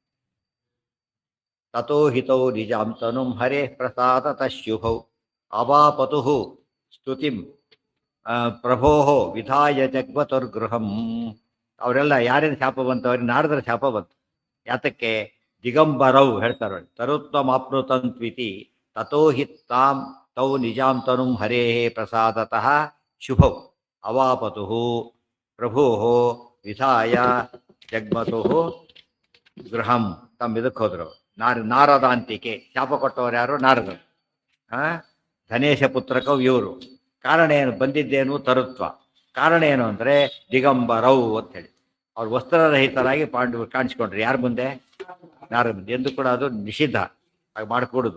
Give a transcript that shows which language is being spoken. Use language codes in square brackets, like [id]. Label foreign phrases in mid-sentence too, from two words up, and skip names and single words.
[sa] ತಥೋ ಹಿತೌ ನಿಜಾಂ ತನುಂ ಹರೇ ಪ್ರಸಾದತ ಶುಭೌ ಅವಾಪತು ಸ್ತುತಿಂ ಪ್ರಭೋ ವಿಧಾಯ ಜಗ್ಮತುರ್ಗೃಹಂ. [kn] ಅವರೆಲ್ಲ ಯಾರೇನು ಶಾಪ ಬಂತು? ಅವ್ರಿಗೆ ನಾರದರ ಶಾಪ ಬಂತು. ಯಾತಕ್ಕೆ? ದಿಗಂಬರೌ ಹೇಳ್ತಾರೆ, [sa] ತರುತ್ವಮಾಪ್ನುತಂತ್ವಿತಿ ತಥೋ ಹಿತಾಂ ತೌ ನಿಜಾಂ ತನುಂ ಹರೇ ಪ್ರಸಾದತಃ ಶುಭೌ ಅವಾಪತು ಪ್ರಭೋ ವಿಧಾಯ ಜಗ್ಮತು ಗೃಹಂ [kn] ತಮ್ಮ ಇದಕ್ಕೆ ಹೋದ್ರು. ನಾರದಾಂತಿಕೆ ಶಾಪ ಕೊಟ್ಟವರು ಯಾರು? ನಾರದರು. ಆ ಧನೇಶ ಪುತ್ರಕವು ಇವರು. ಕಾರಣ ಏನು? ಬಂದಿದ್ದೇನು ತರುತ್ವ. ಕಾರಣ ಏನು ಅಂದರೆ ದಿಗಂಬರವು ಅಂತ ಹೇಳಿ ಅವ್ರು ವಸ್ತ್ರರಹಿತರಾಗಿ ಕಾಣಿಸ್ಕೊಂಡ್ರು. ಯಾರ ಮುಂದೆ? ನಾರದ ಮುಂದೆ. ಎಂದು ಕೂಡ ಅದು ನಿಷಿದ್ಧ, ಹಾಗೆ ಮಾಡಿಕೊಡುದು.